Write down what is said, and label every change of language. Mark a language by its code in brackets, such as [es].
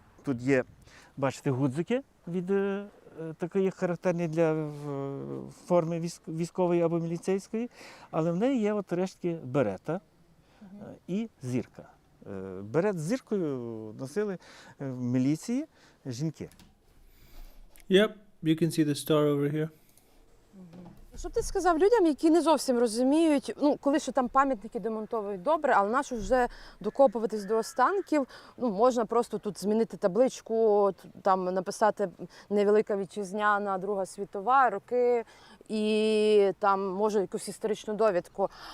[uk] Тут є, бачите, гудзики від такої характерні для форми військової або міліцейської, але в неї є от рештки берета і зірка. Берет з зіркою носили в міліції жінки. [en] Yep, you can see the star over here. [uk] Що б ти сказав людям, які не зовсім розуміють, ну, коли що там пам'ятники демонтовують добре, але нащо вже докопуватись до останків, ну, можна просто тут змінити табличку, там написати невелика вітчизняна, Друга світова, роки, і там, може, якусь історичну довідку.